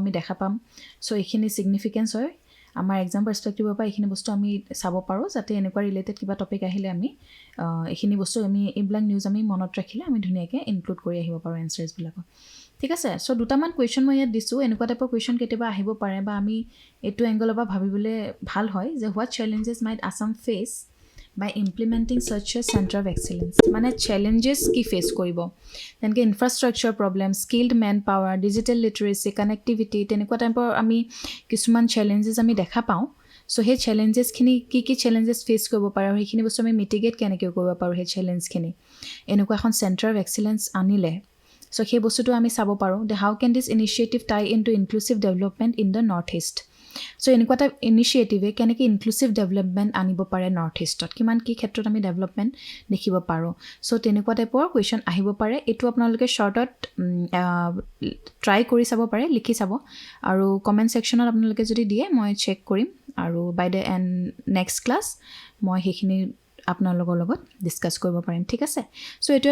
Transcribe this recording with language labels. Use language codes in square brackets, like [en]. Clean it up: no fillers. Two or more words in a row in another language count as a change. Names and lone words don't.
[as] আমি দেখা পাম সো এইখিনি সিগনিফিকেন্স হয় আমাৰ [en] exam perspectiveৰ [as] পৰা এইখিনি বস্তু আমি চাব পাৰো যাতে এনেকুৱা ৰিলেটেড কিবা টপিক আহিলে আমি এইখিনি বস্তু আমি এইবিলাক নিউজ আমি মনত ৰাখিলে আমি ধুনীয়াকৈ ইনক্লুড কৰি আহিব পাৰো এনসাৰ্স বিলাকত ঠিক আছে সো দুটামান কোৱেশ্চন মই ইয়াত দিছো এনেকুৱা টাইপৰ কোৱেশ্চন কেতিয়াবা আহিব পাৰে বা আমি এটো এংগলৰ পৰা ভাবিবলৈ ভাল হয় যে [en] what challenges might Assam face by implementing such a center of excellence [as] মানে challenges কি face কৰিব যেনেকৈ [en] infrastructure problem skilled man power digital literacy connectivity [as] তেনেকুৱা টাইপৰ আমি কিছুমান চেলেঞ্জেছ আমি দেখা পাওঁ সো সেই চেলেঞ্জেছখিনি কি চেলেঞ্জেছ ফেচ কৰিব পাৰে আৰু সেইখিনি বস্তু আমি মিটিগেট কেনেকৈ কৰিব পাৰো সেই চেলেঞ্জখিনি এনেকুৱা এখন [en] centre of excellence [as] আনিলে সো সেই বস্তুটো আমি চাব পাৰো যে [en] how can this initiative tie into inclusive development in the North East [as] সো এনেকুৱা এটা ইনিশিয়েটিভে কেনেকৈ [en] inclusive development [as] আনিব পাৰে নৰ্থ ইষ্টত কিমান কি ক্ষেত্ৰত আমি ডেভেলপমেন্ট দেখিব পাৰো সো তেনেকুৱা টাইপৰ কোৱেশ্চন আহিব পাৰে এটো আপোনালোকে শৰ্টত ট্ৰাই কৰি চাব পাৰে লিখি চাব আৰু [en] comment sectionত [as] আপোনালোকে যদি দিয়ে মই চেক কৰিম আৰু [en] by the end next class [as] মই সেইখিনি আপোনালোকৰ লগত ডিসকাস কৰিব পাৰিম ঠিক আছে সো এটো